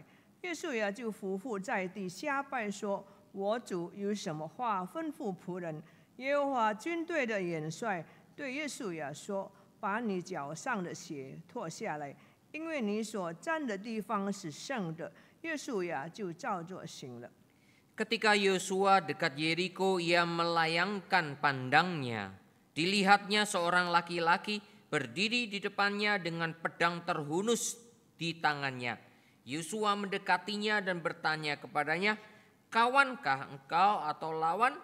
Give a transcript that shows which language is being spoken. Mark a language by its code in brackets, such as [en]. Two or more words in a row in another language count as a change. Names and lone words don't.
[zh] 约书亚就伏伏在地下拜说：“我主有什么话吩咐仆人？” 耶和华军队的元帅对约书亚说：“把你脚上的鞋脱下来，因为你所站的地方是圣的。” 约书亚就照着行了。 [id] Ketika Yosua dekat Yeriko, ia melayangkan pandangnya. Dilihatnya seorang laki-laki berdiri di depannya dengan pedang terhunus di tangannya. Yosua mendekatinya dan bertanya kepadanya, "Kawankah engkau atau lawan?"